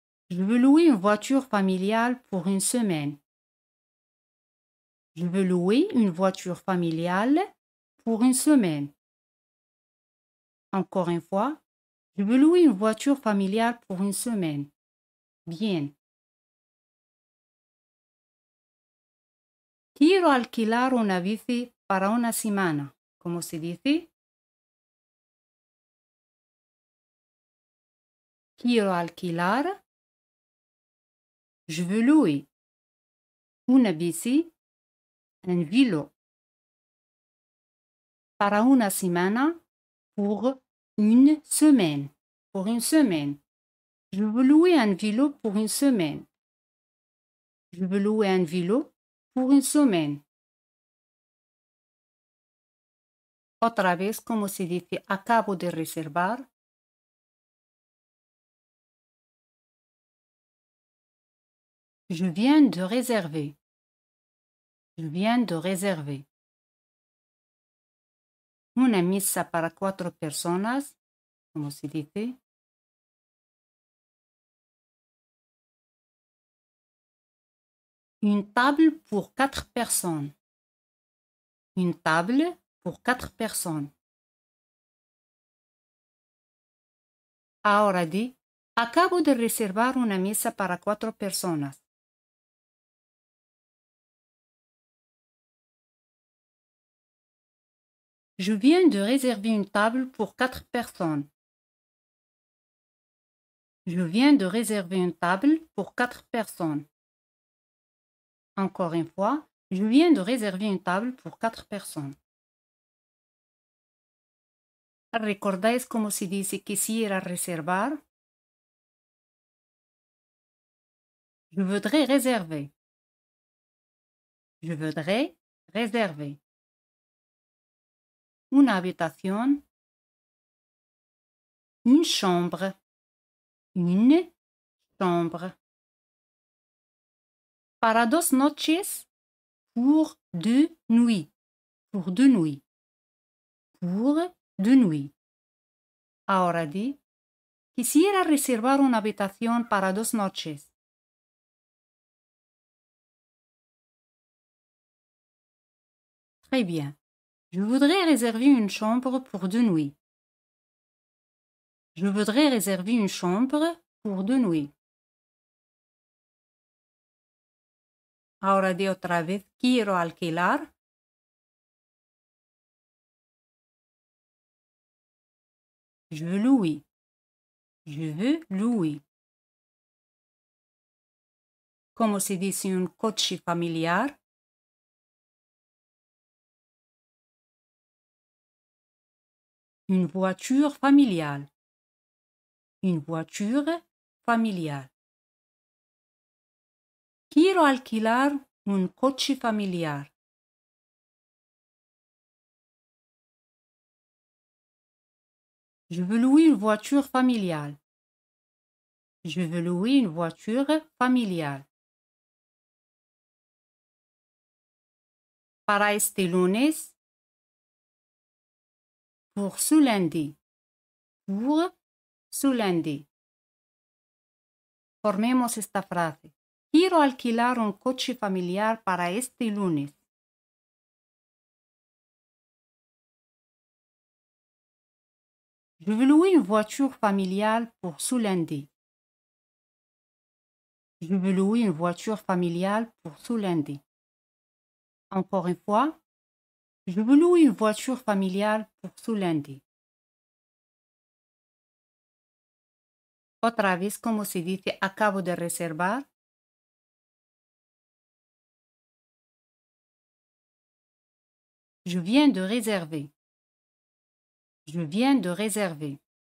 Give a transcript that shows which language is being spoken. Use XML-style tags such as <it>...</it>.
<fr>Je veux louer une voiture familiale pour une semaine. Je veux louer une voiture familiale pour une semaine. Encore une fois, je veux louer une voiture familiale pour une semaine. Bien.</fr> <es>Quiero alquilar una bici para una semana. ¿Cómo se dice? Quiero alquilar.</es> <fr>Je veux louer.</fr> <es>Una bici.</es> <fr>Un vélo.</fr> <es>Para una semana.</es> <fr>Pour une semaine. Pour une semaine. Je veux louer un vélo pour une semaine. Je veux louer un vélo pour une semaine.</fr> <es>Otra vez, como se dice, acabo de reservar.</es> <fr>Je viens de réserver. Je viens de réserver.</fr> <es>Una mesa para 4 personas. Como se dice?</es> <fr>Une table pour 4 personnes. Une table pour 4 personnes.</fr> <es>Ahora di, acabo de reservar una mesa para 4 personas.</es> <fr>Je viens de réserver une table pour 4 personnes. Je viens de réserver une table pour 4 personnes. Encore une fois, je viens de réserver une table pour 4 personnes.</fr> <es>¿Recordáis cómo se dice quisiera reservar?</es> <fr>Je voudrais réserver. Je voudrais réserver.</fr> <es>Una habitación.</es> <fr>Une chambre. Une chambre.</fr> <es>Para 2 noches.</es> <fr>Pour 2 nuits. Pour 2 nuits. Pour 2 nuits.</fr> <es>Ahora di. Quisiera reservar una habitación para 2 noches.</es> <fr>Très bien. Je voudrais réserver une chambre pour 2 nuits. Je voudrais réserver une chambre pour 2 nuits.</fr> <es>Ahora di otra vez, quiero alquilar.</es> <fr>Je veux louer. Je veux louer.</fr> <es>Como se dice un coche familiar?</es> <fr>Une voiture familiale. Une voiture familiale.</fr> <es>Quiero alquilar un coche familiar.</es> <fr>Je veux louer une voiture familiale. Je veux louer une voiture familiale.</fr> <es>para este lunes,</es> <fr>pour ce lundi, pour ce lundi.</fr> <es>Formemos esta frase. Quiero alquilar un coche familiar para este lunes.</es> <fr>Je veux louer une voiture familiale pour ce lundi. Je veux louer une voiture familiale pour ce lundi. Encore une fois, je veux louer une voiture familiale pour ce lundi.</fr> <es>Otra vez, como se dice acabo de reservar.</es> <fr>Je viens de réserver. Je viens de réserver.</fr>